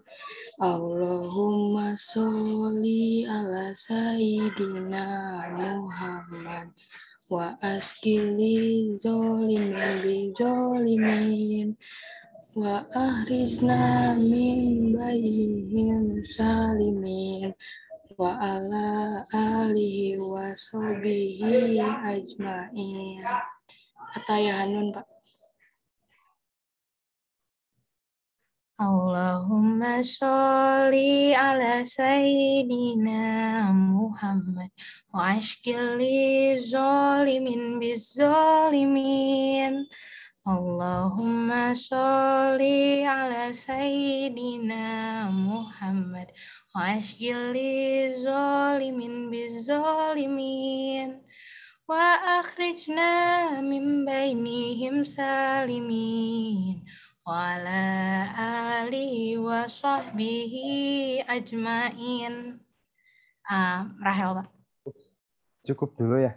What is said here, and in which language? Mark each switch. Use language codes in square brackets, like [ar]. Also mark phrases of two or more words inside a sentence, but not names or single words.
[ar] اللهم صل على سيدنا محمد وأشغل الظالمين بالظالمين. وأخرجنا من بينهم سالمين وعلى آله وصحبه أجمعين. Atayahanun, Pak. اللهم صل على سيدنا محمد وأشغل الظالمين بالظالمين. اللهم صل على سيدنا محمد وأشغل الظالمين بالظالمين وأخرجنا من بينهم سالمين وعلى آله وصحبه أجمعين. Rahel, Pak. [id] Cukup dulu ya.